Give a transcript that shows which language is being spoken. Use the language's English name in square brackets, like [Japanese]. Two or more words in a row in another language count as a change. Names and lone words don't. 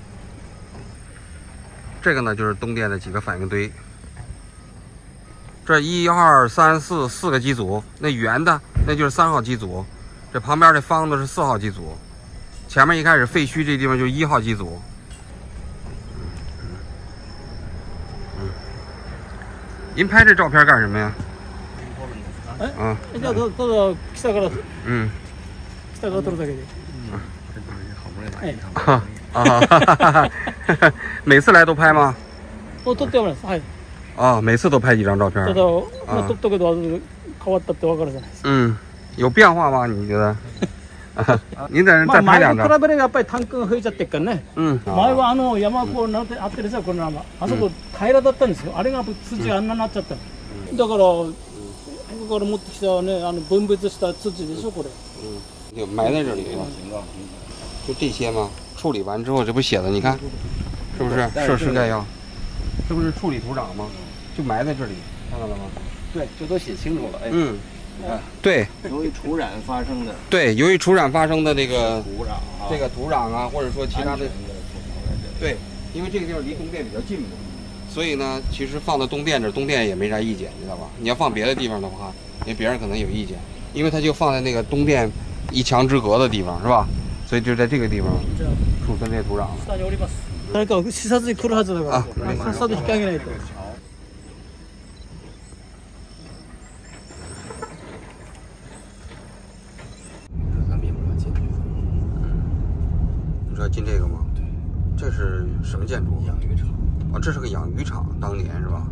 [Chinese] 这个呢就是东电的几个反应堆，这1、2、3、4个机组，那圆的那就是3号机组， 这旁边这方子是4号机组，前面一开始废墟这地方就是1号机組。您拍这照片干什么呀？哎， [Japanese] じゃあどうぞ北から撮るだけで。 [Chinese] 每次来都拍吗？ [Japanese] 撮ってもらいます。はい。 [Chinese] 啊，每次都拍几张照片。 [Japanese] ただ、撮ったけど変わったってわかるじゃないですか。 [Chinese] 有变化吗？你觉得？您在这再拍2张。 [Japanese] 前と比べればやっぱりタンクが増えちゃってっからね。前は山こうなってあってるさ、この山。あそこ平らだったんですよ。あれが土があんなになっちゃったの。だからここから持ってきたね、分別した土でしょこれ。 [Chinese] 就埋在这里了。就这些吗？处理完之后，这不写的，你看，是不是设施概要？这不是处理土壤吗？就埋在这里，看到了吗？对，这都写清楚了。哎，对。由于土壤发生的。对，由于土壤发生的这个土壤啊，或者说其他的。对，因为这个地方离东电比较近嘛，所以呢，其实放到东电这，东电也没啥意见，你知道吧？你要放别的地方的话，别人可能有意见，因为它就放在那个东电1墙之隔的地方，是吧？所以就在这个地方储存这些土壤。 [Japanese] 誰か視察に来るはずだから、さっさと引き上げないと。 [Chinese] 你知道进这个吗？对，这是什么建筑？养鱼场。哦，这是个养鱼场，当年是吧？